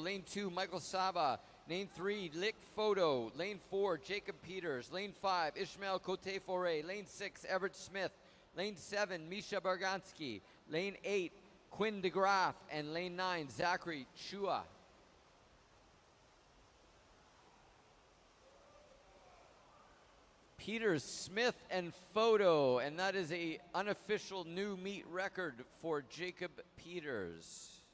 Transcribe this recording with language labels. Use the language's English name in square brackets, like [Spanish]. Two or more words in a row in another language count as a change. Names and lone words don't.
[English] Lane 2, Michael Saba. Lane 3, Lick Photo. Lane 4, Jacob Peters. Lane 5, Ishmael Cote-Foray. Lane 6, Everett Smith. Lane 7, Misha Bargansky. Lane 8, Quinn DeGraff. And lane 9, Zachary Chua. Peters, Smith, and Photo, and that is a unofficial new meet record for Jacob Peters.